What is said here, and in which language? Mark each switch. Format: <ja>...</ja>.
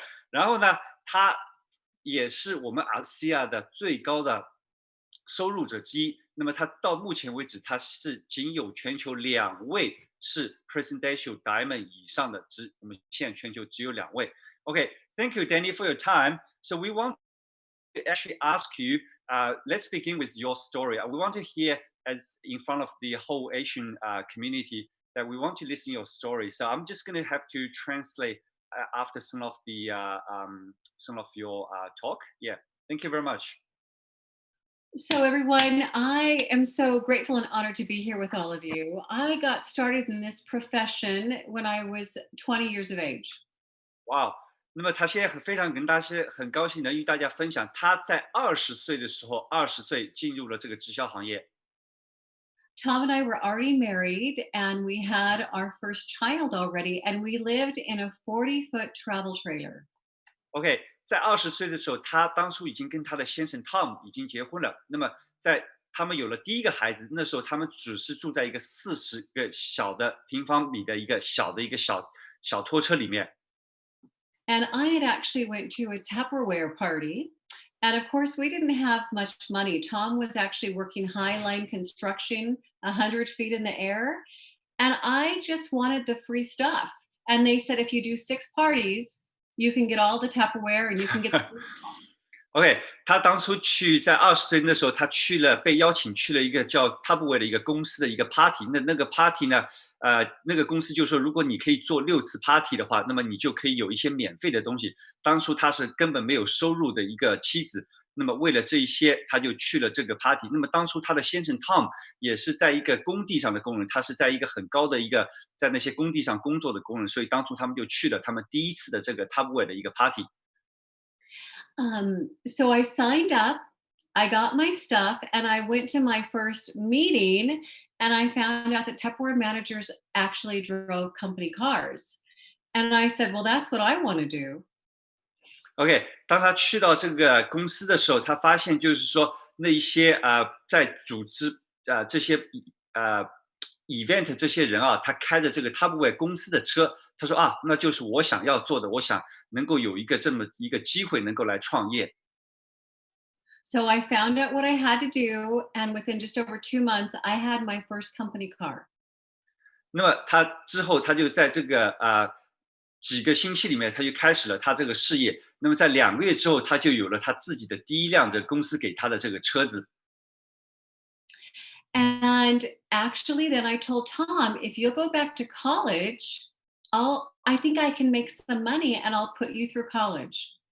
<zh>然后呢，她也是我们ASEA的最高的收入者之一。那么她到目前为止，她是仅有全球2位是 Presidential Diamond 以上的，我们现在全球只有2位。</zh> <en>Okay, thank you, Deni, for your time. So we want to actually ask you, let's begin with your story. We want to hear, as in front of the whole Asian community, that we want to listen to your story. So I'm just going to have to translate after some of your talk. Yeah, thank you very much. So everyone, I am so grateful and honored to be here with all of you. I got started in this profession when I was 20 years of age. Wow.</en> <zh>那么他现在非常跟大家很高兴能与大家分享，他在20岁的时候，20岁进入了这个直销行业。</zh> <en>Tom and I were already married, and we had our first child already, and we lived in a 40-foot travel trailer.</en> <zh>OK， 在20岁的时候，他当初已经跟他的先生 Tom 已经结婚了。那么在他们有了第一个孩子，那时候他们只是住在一个40个小的平方米的一个小拖车里面。</zh> <en>And I had actually went to a Tupperware party. And of course, we didn't have much money. Tom was actually working high-line construction 100 feet in the air. And I just wanted the free stuff. And they said, if you do 6 parties, you can get all the Tupperware and you can get the free stuff.</en> <zh>OK， 他当初在20岁那时候，他被邀请去了一个叫 Tupperware 的一个公司的一个 party。那个 party 呢，那个公司就说，如果你可以做6次 party 的话，那么你就可以有一些免费的东西。当初他是根本没有收入的一个妻子，那么为了这一些，他就去了这个 party。那么当初他的先生 Tom 也是在一个工地上的工人，他是在一个很高的在那些工地上工作的工人，所以当初他们就去了他们第一次的这个 Tupperware 的一个 party。</zh> <en>So I signed up, I got my stuff, and I went to my first meeting, and I found out that Tupperware managers actually drove company cars. And I said, well, that's what I want to do.</en> <zh>OK， 当他去到这个公司的时候，他发现就是说那一些在组织这些event 这些人啊，他开着这个 Tupperware 公司的车，他说那就是我想要做的，我想能够有这么一个机会能够来创业。</zh> <en>So I found out what I had to do, and within just over 2 months, I had my first company car.</en> <zh>那么他之后，他就在这个几个星期里面，他就开始了他这个事业。那么在2个月之后，他就有了他自己的第一辆的公司给他的这个车子。</zh> <en>And actually, then I told Tom, if you'll go back to college, I'll I think I can make some money and I'll put you through college.</en>